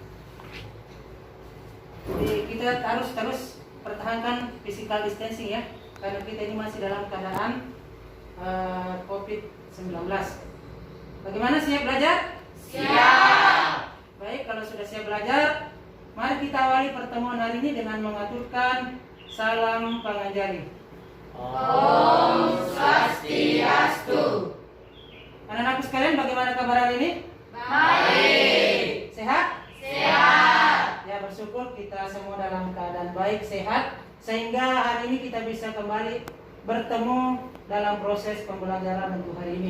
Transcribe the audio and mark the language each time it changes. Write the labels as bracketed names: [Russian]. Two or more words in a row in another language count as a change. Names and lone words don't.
[Indonesian] Jadi kita harus terus pertahankan [English] physical distancing [Indonesian] ya, karena kita ini masih dalam keadaan COVID-19. Bagaimana, siap belajar? Siap. Baik, kalau sudah siap belajar, mari kita awali pertemuan hari ini dengan mengaturkan salam pangajari. [Balinese] Om Swastiastu. [Indonesian] Anak-anakku sekalian, bagaimana kabar hari ini? Baik. Sehat? Sehat. Ya, bersyukur kita semua dalam keadaan baik, sehat, sehingga hari ini kita bisa kembali bertemu dalam proses pembelajaran untuk hari ini.